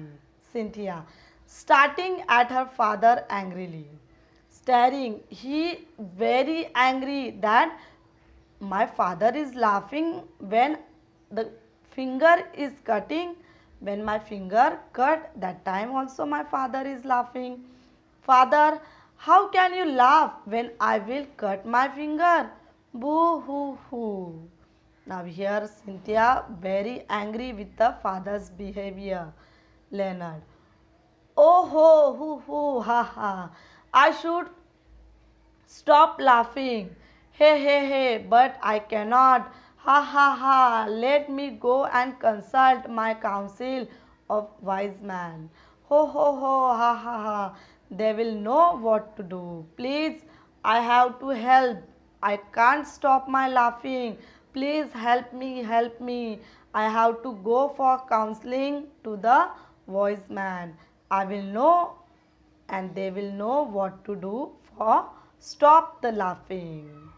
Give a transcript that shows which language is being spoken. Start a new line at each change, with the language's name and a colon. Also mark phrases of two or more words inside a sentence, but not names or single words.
English: Cynthia, starting at her father angrily, staring, he very angry that my father is laughing when the finger is cutting. When my finger cut, that time also my father is laughing. Father, how can you laugh when I will cut my finger? Boo hoo hoo. Now here Cynthia very angry with the father's behavior. Leonard. Oh ho hoo hoo ha ha. I should stop laughing. Hey hey hey, but I cannot. Ha ha ha. Let me go and consult my council of wise men. Ho ho ho ha ha ha. They will know what to do. Please, I have to help. I can't stop my laughing. Please help me. I have to go for counseling to the wise man. I will know and they will know what to do for stop the laughing.